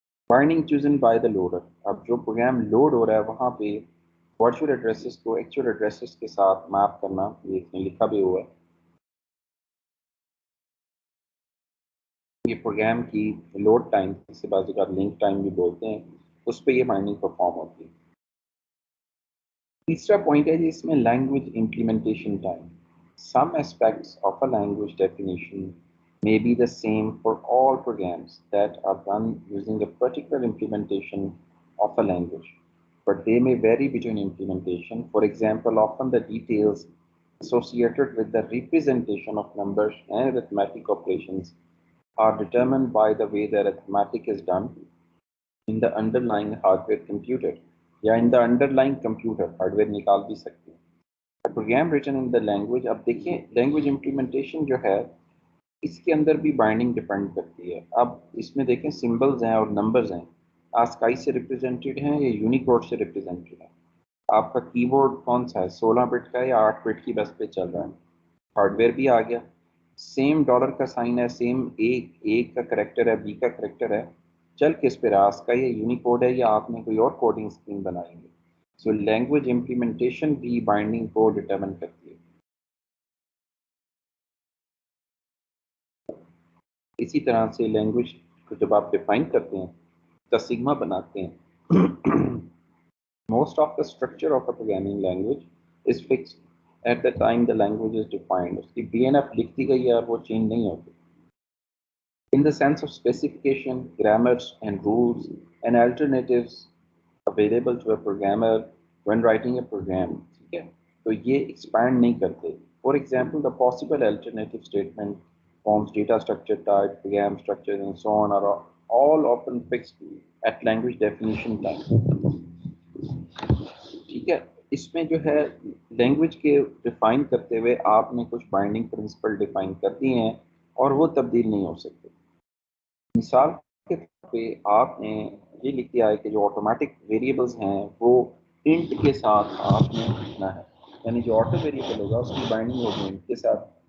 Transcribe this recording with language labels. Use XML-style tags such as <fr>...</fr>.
<en>binding chosen by the loader,</en> <hi>अब जो program load हो रहा है वहाँ पे वर्चुअल एड्रेसेस को एक्चुअल एड्रेसेस के साथ मैप करना, ये इसमें लिखा भी हुआ है। ये प्रोग्राम की लोड टाइम, जिसे बाज़ लिंक टाइम भी बोलते हैं, उस पर ये बाइंडिंग परफॉर्म होती है। तीसरा पॉइंट है जी इसमें language implementation time.</hi> <en>Some aspects of a language definition may be the same for all programs that are run using a particular implementation of a language, but they may vary between implementation. For example, often the details associated with the representation of numbers and arithmetic operations are determined by the way the arithmetic is done in the underlying hardware computer या in the underlying computer,</en> <hi>hardware निकाल भी सकते हैं।</hi> <en>program written in the language,</en> <hi>अब देखिए language implementation जो है इसके अंदर भी बाइंडिंग डिपेंड करती है। अब इसमें देखें सिंबल्स हैं और नंबर्स हैं। आस्काई से रिप्रेजेंटेड हैं या यूनिकोड से रिप्रेजेंटेड हैं? आपका कीबोर्ड कौन सा है, 16 बिट का है या 8 बिट की बस पे चल रहा है? हार्डवेयर भी आ गया, सेम डॉलर का साइन है, सेम ए का करेक्टर है, बी का करेक्टर है, चल किस पे रहा, आस्काई या यूनिकोड है या आपने कोई और कोडिंग स्कीम बनाएंगे? सो लैंग्वेज इम्प्लीमेंटेशन भी बाइंडिंग को डिटरमिन करती है। इसी तरह से लैंग्वेज को जब आप डिफाइन करते हैं, का सिग्मा बनाते हैं,</hi> <en>most of the structure of a programming language is fixed at the time the language is defined.</en> <hi>उसकी BNF लिखती गई है और वो चेंज नहीं होती।</hi> <en>In the sense of specification, grammars and rules and alternatives available to a programmer when writing a program,</en> <hi>ठीक है? तो ये expand नहीं करते।</hi> <en>For example, the possible alternative statement, forms, data structure, type, program structure, and so on are all often fixed at language definition time.</en> <hi>ठीक है, इसमें जो है लैंग्वेज के डिफाइन करते हुए आपने कुछ बाइंडिंग प्रिंसिपल डिफाइन कर दिए हैं और वो तब्दील नहीं हो सकते। मिसाल के तौर पे आपने ये लिख दिया है कि जो ऑटोमेटिक वेरिएबल्स हैं वो इंट के साथ आपने लिखना है, यानी जो ऑटो वेरिएबल होगा उसकी बाइंडिंग होगी इंट के साथ।</hi>